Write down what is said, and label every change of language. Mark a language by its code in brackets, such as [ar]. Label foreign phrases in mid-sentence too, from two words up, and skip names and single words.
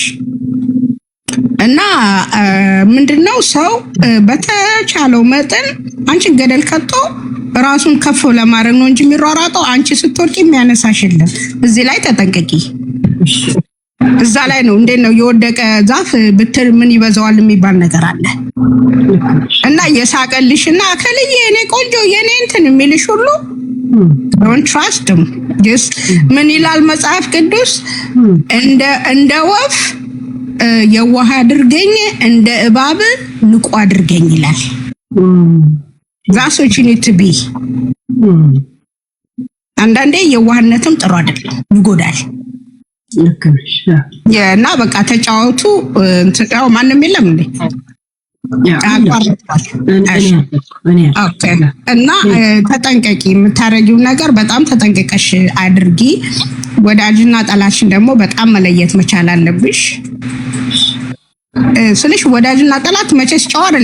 [am] እና ምንድነው ሰው በተቻለው መጠን አንቺን ገደል ከቶ ራሱን ከፍ ለማድረግ ነው እንጂ የሚሯሯጠው አንቺ ስትወርቂ የሚያነሳሽ የለም። እዚህ ላይ ተጠንቀቂ። እዛ ላይ ነው እንዴት ነው የወደቀ ዛፍ ብትር ምን ይበዛዋል የሚባል ነገር አለ። እና የሳቀልሽና ከልዬ የኔ ቆንጆ የኔ እንትን የሚልሽ ሁሉ [en] don't trust them. [am] just ምን ይላል መጽሐፍ ቅዱስ? እንደ ወፍ የዋህ አድርገኝ፣ እንደ እባብ ንቁ አድርገኝ ይላል። [en] that's what you need to be. [am] አንዳንዴ የዋህነትም ጥሩ አይደለም፣ ይጎዳል። ልክ ነሽ። እና በቃ ተጫወቱ። ያው ማንም የለም እንዴ? እና ተጠንቀቂ። የምታረጊው ነገር በጣም ተጠንቀቀሽ አድርጊ። ወዳጅና ጠላትሽን ደግሞ በጣም መለየት መቻል አለብሽ። ስልሽ ወዳጅና ጠላት መቼስ ጨዋ አይደል?